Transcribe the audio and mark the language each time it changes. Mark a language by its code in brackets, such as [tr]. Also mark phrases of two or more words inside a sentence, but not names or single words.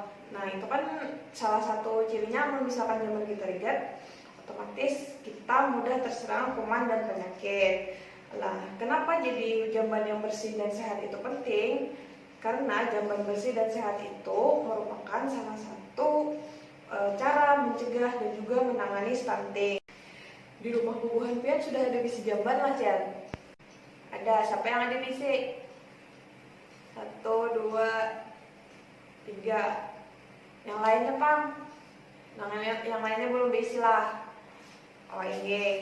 [id] Nah, itu kan salah satu cirinya, misalkan jamban kita rigat, otomatis kita mudah terserang kuman dan penyakit. Nah, kenapa jadi jamban yang bersih dan sehat itu penting? Karena jamban bersih dan sehat itu merupakan salah satu cara mencegah dan juga menangani stunting. [bjn] Di rumah bubuhan pian sudah ada bisi jamban lah, Cel. Ada, siapa yang ada bisi? 1, 2, 3. Yang lainnya, Pang? Yang lainnya belum bisi lah. Oh iya.